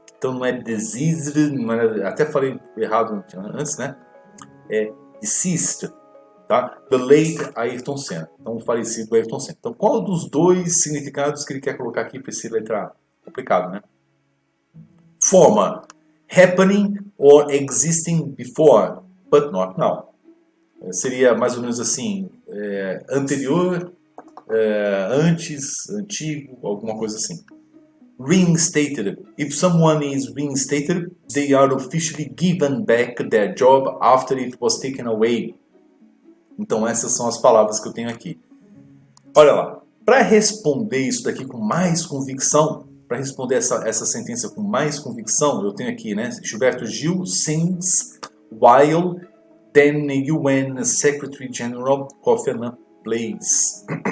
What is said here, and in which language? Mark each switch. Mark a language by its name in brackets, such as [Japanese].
[Portuguese] Então não é diseased, até falei errado antes, né? É deceased. Tá? [English] The late Ayrton Senna. [Portuguese] Então, o falecido Ayrton Senna. Então, qual dos 2 significados que ele quer colocar aqui para esse letra A? Complicado, né? Former. [English] Happening or existing before, but not now. [Portuguese] Seria mais ou menos assim, anterior, antes, antigo, alguma coisa assim. [English] Reinstated. If someone is reinstated, they are officially given back their job after it was taken away. [Portuguese] Então essas são as palavras que eu tenho aqui. Olha lá, para responder isso daqui com mais convicção, para responder essa sentença com mais convicção, eu tenho aqui, né? [English] Gilberto Gil sings while then UN Secretary General Kofi Annan plays.